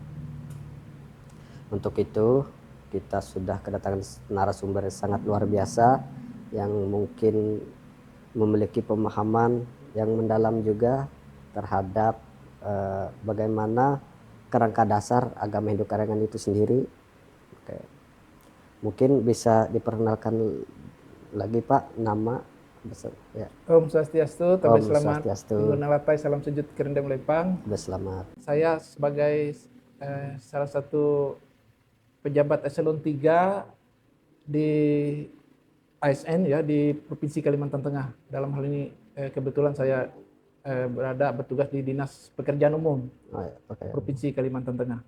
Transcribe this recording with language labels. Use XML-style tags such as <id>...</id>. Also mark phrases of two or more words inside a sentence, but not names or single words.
<id>Untuk itu, kita sudah kedatangan narasumber yang sangat luar biasa yang mungkin memiliki pemahaman yang mendalam juga terhadap bagaimana kerangka dasar agama Hindu Kaharingan itu sendiri. Oke. Mungkin bisa diperkenalkan lagi Pak nama ya. Om Swastiastu, Tabe Om selamat. Swastiastu. Lingkungan latai, salam sujud karena melempang. Selamat. Saya sebagai salah satu pejabat eselon 3 di ASN ya di Provinsi Kalimantan Tengah. Dalam hal ini kebetulan saya bertugas di Dinas Pekerjaan Umum Provinsi Kalimantan Tengah.</id>